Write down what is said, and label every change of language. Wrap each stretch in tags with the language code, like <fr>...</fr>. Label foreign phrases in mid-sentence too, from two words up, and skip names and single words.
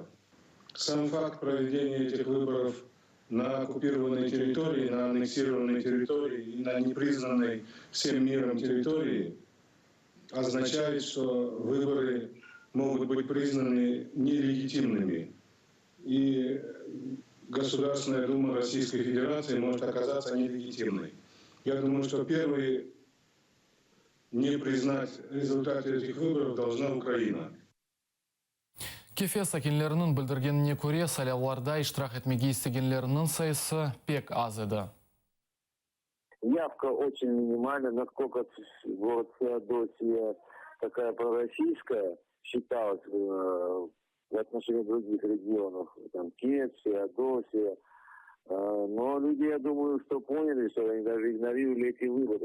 <ru>Сам факт проведения этих выборов на оккупированной территории, на аннексированной территории и на непризнанной всем миром территории означает, что выборы могут быть признаны нелегитимными. И Государственная Дума Российской Федерации может оказаться нелегитимной. Я думаю, что первый не признать результаты этих выборов должна Украина.</ru> <crh>Кефе сакинлерінің білдіргеніне көре сайлауларда иштирак этмеге истегенлерінің сайысы пек аз еді.</crh> <ru>Явка очень минимальна, насколько город Феодосия такая пророссийская считалась в отношении других регионов, там Киев, Феодосия. Но люди, я думаю, что поняли, что они даже игнорировали эти выборы.</ru>